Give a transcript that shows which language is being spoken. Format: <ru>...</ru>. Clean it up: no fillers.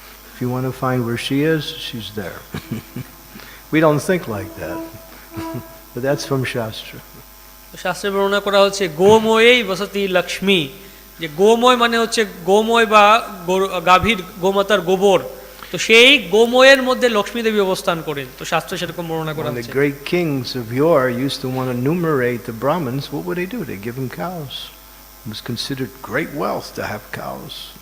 <en>If you want to find where she is, she's there. We don't think like that. But that's from Shastra.</en> <bn>শাস্ত্রে বর্ণনা করা হচ্ছে</bn> <sa>গোময়েই বসতি লক্ষ্মী,</sa> <bn>যে গোময় মানে হচ্ছে গোময় বা গাভীর গোমাতার গোবর, তো সেই গোময়ের মধ্যে লক্ষ্মী দেবী অবস্থান করেন। তো শাস্ত্রে সেরকম বর্ণনা করা হচ্ছে।</bn> <en>When the great kings of yore used to want to numerate the Brahmins, what would they do? They give them cows. It was considered great wealth to have cows.</en>